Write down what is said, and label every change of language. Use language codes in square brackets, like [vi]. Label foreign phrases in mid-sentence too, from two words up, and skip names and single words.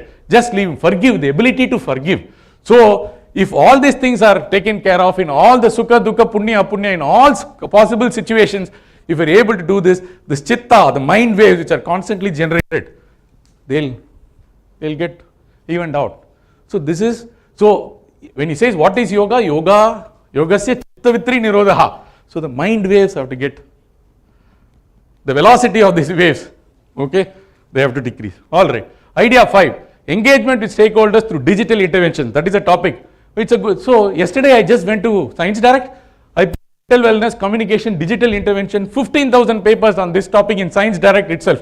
[en] Just leave him, forgive, the ability to forgive. So, if all these things are taken care of in all the [sa] Sukha, Dukkha, Punya, Apunya, [en] in all possible situations, if you are able to do this, this chitta, the mind waves which are constantly generated, they'll get evened out. So this is, so when he says what is yoga? [sa] Yogasya chittavitri nirodha. [en] So the mind waves have to get, the velocity of these waves, okay, they have to decrease. Alright. Idea 5, engagement with stakeholders through digital intervention. That is a topic. It's a good, so yesterday I just went to Science Direct. I put mental wellness, communication, digital intervention, 15,000 papers on this topic in Science Direct itself.